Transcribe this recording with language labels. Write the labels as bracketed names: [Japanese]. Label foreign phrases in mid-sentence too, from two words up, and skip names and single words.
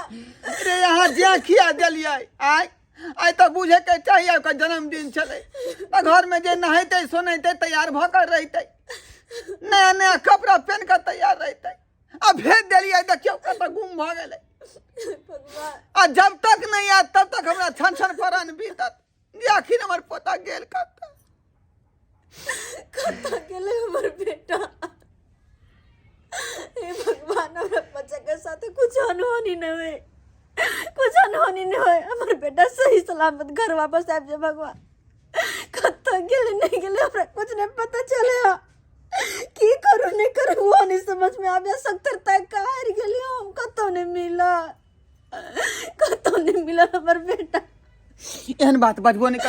[Maithili] रे यहाँ जे खिया देलिए आई तो बुझे के चाहिए ओकर जन्मदिन छले तो घर में जे नहेते सोनेते तैयार भकर रहते, नया नया कपड़ा पहन कर तैयार रहते। अब भेज दिलिए देखियो कत गुम भ गेले। भगवान आ जब तक नहीं आत तब तक हमरा छन छन परान बीतत जे आखिर हमर पोता गेल कत। कत्तो गेले हमर बेटा। हे भगवान हमरा बच्चा के साथ कुछ अनहोनी न होए, कुछ अनहोनी न होए। हमर बेटा सही सलामत घर वापस आबि जाए भगवान। कत्तो गेले नहीं गेले हमरा कुछ नहीं पता चले। की करू नहीं करू वो नहीं समझ में आवे। 70 तक हार गेली हम, कतो नहीं मिला हमर बेटा। एहन बात बजबो नहीं करू।